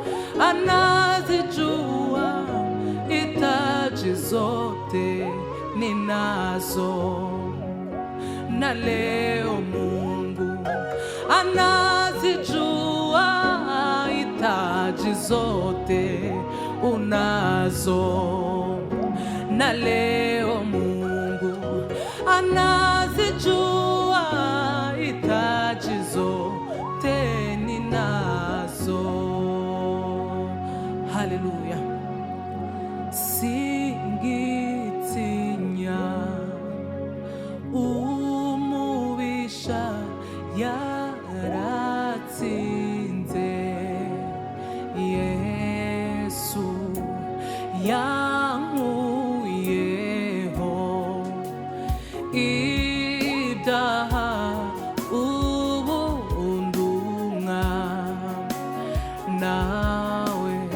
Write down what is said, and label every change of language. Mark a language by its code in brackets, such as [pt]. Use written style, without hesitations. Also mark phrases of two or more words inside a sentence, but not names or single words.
[sw] anazijua hitaji zote ninazo, na leo Mungu anazijua hitaji zote unazo, na leo Mungu anazijua hitaji zote ninazo. Haleluya. [rw] Singitinya umubisha yaratsinze, Yesu yankuyeho ibyaha ubundumwa nawe.